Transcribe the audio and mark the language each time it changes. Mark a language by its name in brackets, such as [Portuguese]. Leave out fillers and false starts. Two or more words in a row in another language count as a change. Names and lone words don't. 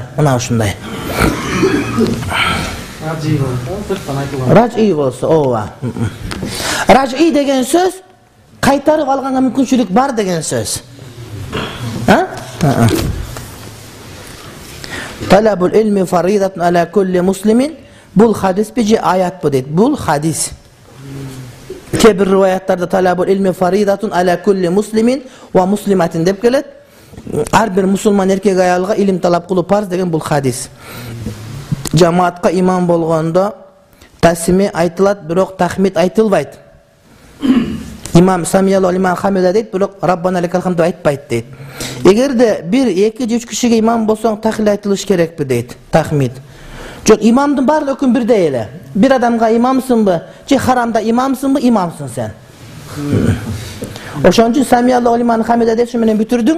[Kyrgyz] Мына ушундай. Ражи болсо, ооба. Ражи деген сөз кайтарып алганга мүмкүнчүлүк бар деген сөз. [Arabic] طلب العلم فريضة على كل مسلم. [Kyrgyz] Бул хадис же аят бу дейт. Бул хадис. Кээ бир риваяттарда [Arabic] طلب العلم فريضة على كل مسلم ومسلمة [Kyrgyz] деп келет. Ар бир мусулман эркек аялга илим талап кылуу парз деген бул хадис. Жамаатка имам болгондо тасми айтылат, бирок тахмид айтылбайт. Имам [Arabic] سمع الله لمن حمده [Kyrgyz] дейт, бирок [Arabic] ربنا لك الحمد [Kyrgyz] айтпайт дейт. Эгерде 1-2-3 кишиге имам болсоң тахлил айтылыш керекпи дейт, тахмид. Жок, имамдын баардык өкүм бирдей эле. Бир адамга имамсыңбы, же харамда имамсыңбы, имамсың сен. Ошон үчүн [Arabic] سمع الله لمن حمده [Kyrgyz] деп менен бүтүрдүң.